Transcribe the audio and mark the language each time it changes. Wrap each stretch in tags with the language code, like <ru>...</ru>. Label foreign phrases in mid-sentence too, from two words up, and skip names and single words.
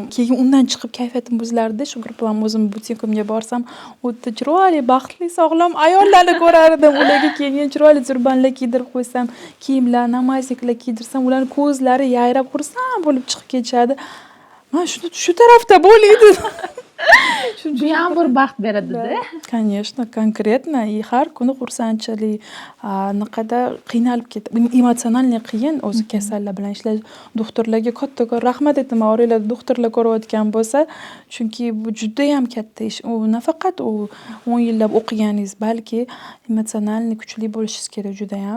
<uz>Keyin undan chiqib kayfiyatim buzilardi. Shukur bilan o'zim butikimga borsam, u yerda chiroyli, baxtli, sog'lom ayollarni ko'rardim. Ularga keyin chiroyli turbanlar kiydirib qo'ysam, kiyimlar, namazniklar kiydirsam, ularning ko'zlari yayrab xursand bo'lib chiqib ketishadi. Men shu tarafda bo'laydi. Bu ham bir baxt beradi-da.</uz> <ru>Конечно, конкретно.</ru> <uz>И har kuni xursandchilik, naqadar qiynalib ketdi. Emotsionalniy qiyin o'zi kasallar bilan ishlash. Doktorlarga katta-katta rahmat aytaman. Oranglarda doktorlar ko'rayotgan bo'lsa, chunki bu juda ham katta ish. U nafaqat u 10 yillab o'qiganingiz, balki emotsionalniy kuchli bo'lishingiz kerak juda ham.</uz>